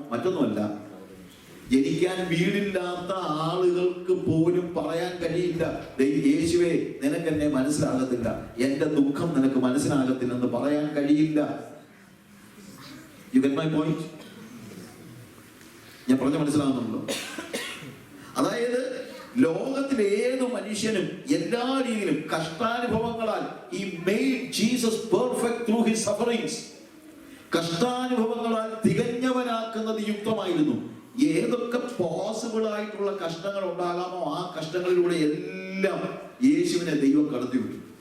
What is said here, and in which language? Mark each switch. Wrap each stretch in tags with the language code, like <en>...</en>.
<ml>മറ്റൊന്നുമല്ല, ജനിക്കാൻ വീടില്ലാത്ത ആളുകൾക്ക് പോലും പറയാൻ കഴിയില്ല, യേശുവേ നിനക്ക് എന്നെ മനസ്സിലാകത്തില്ല, എന്റെ ദുഃഖം നിനക്ക് മനസ്സിലാകത്തില്ലെന്ന് പറയാൻ കഴിയില്ല.</ml> <en>You get my point?</en> <ml>ഞാൻ പറഞ്ഞ മനസ്സിലാകുന്നുണ്ടോ? അതായത് ലോകത്തിലെ ഏത് മനുഷ്യനും എല്ലാ രീതിയിലും കഷ്ടാനുഭവങ്ങളാൽ</ml> <en>he made Jesus perfect through his sufferings.</en> <ml>കഷ്ടാനുഭവങ്ങളാൽ തികഞ്ഞവനാക്കുന്നത് യുക്തമായിരുന്നു. ഏതൊക്കെ പോസിബിൾ ആയിട്ടുള്ള കഷ്ടങ്ങൾ ഉണ്ടാകാമോ ആ കഷ്ടങ്ങളിലൂടെ എല്ലാം യേശുവിനെ ദൈവം കടത്തിവിട്ടു.</ml>